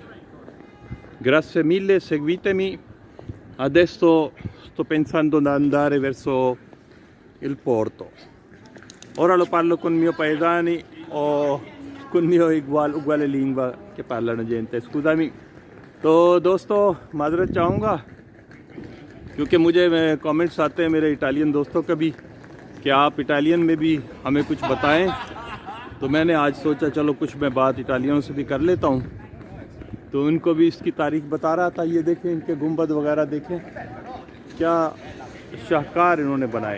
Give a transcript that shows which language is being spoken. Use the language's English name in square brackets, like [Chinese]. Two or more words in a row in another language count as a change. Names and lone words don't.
[Italian] Grazie mille, seguitemi. Adesso sto pensando di andare verso il porto. Ora lo parlo con i miei paesani o con mio uguale lingua che parlano gente. Scusami। [Hindi] तो दोस्तों माजरत चाहूँगा क्योंकि मुझे कमेंट्स आते हैं मेरे इटालियन दोस्तों का भी कि आप इटालियन में भी हमें कुछ बताएं, तो मैंने आज सोचा चलो कुछ मैं बात इटालियनों से भी कर लेता हूँ। तो उनको भी इसकी तारीख बता रहा था। ये देखें इनके गुंबद वगैरह, देखें क्या शाहकार इन्होंने बनाए।